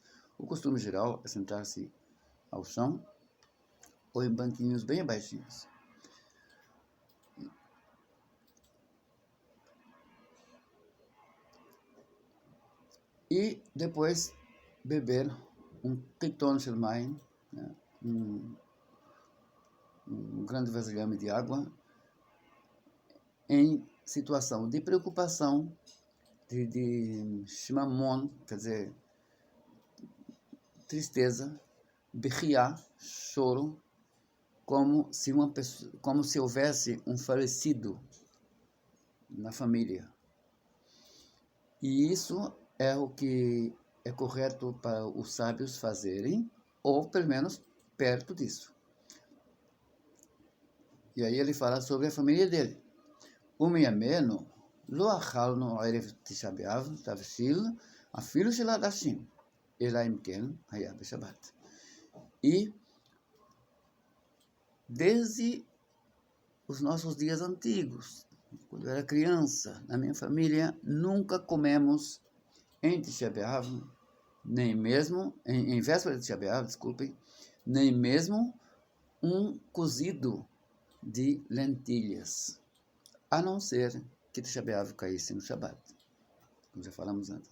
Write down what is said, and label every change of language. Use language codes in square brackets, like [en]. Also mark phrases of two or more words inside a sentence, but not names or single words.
[pt] O costume geral é sentar-se ao chão ou em banquinhos bem baixinhos. E depois beber um [he] קיתון של מים, [pt] né? um grande vasilhame de água, em situação de preocupação, de shimamon, quer dizer, tristeza, bechiá, choro, como se houvesse um falecido na família. E isso é o que é correto para os sábios fazerem, ou pelo menos perto disso. E aí ele fala sobre a família dele. [he] ומימינו לא אכלנו ערב תשעה באב תבשיל אפילו של עדשים אלא אם כן היה בשבת. [pt] E desde os nossos dias antigos, quando eu era criança, na minha família, nunca comemos em Tisha B'Av, nem mesmo, em véspera de Tisha B'Av, desculpem, nem mesmo um cozido de lentilhas, a não ser que Tisha B'Av caísse no Shabat, como já falamos antes.